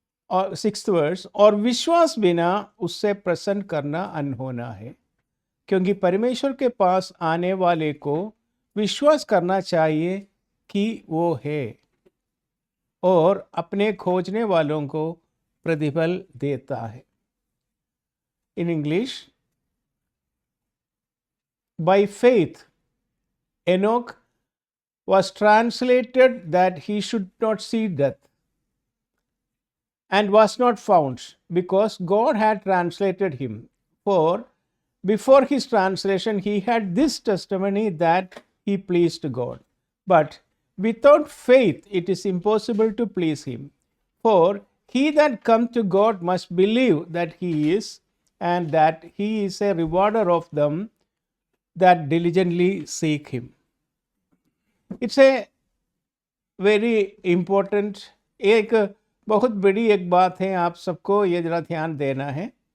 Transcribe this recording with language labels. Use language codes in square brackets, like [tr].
[hi] और 6th verse, और विश्वास बिना उससे प्रसन्न करना अनहोना है, क्योंकि परमेश्वर के पास आने वाले को विश्वास करना चाहिए कि वो है और अपने खोजने वालों को प्रतिफल देता है। [en] In English, by faith Enoch was translated that he should not see death, and was not found, because God had translated him. For before his translation he had this testimony that he pleased God. But without faith it is impossible to please him. For he that come to God must believe that he is, and that he is a rewarder of them that diligently seek him. It's a very important, [hi] एक बहुत बड़ी एक बात है, आप सबको ये जरा ध्यान देना है।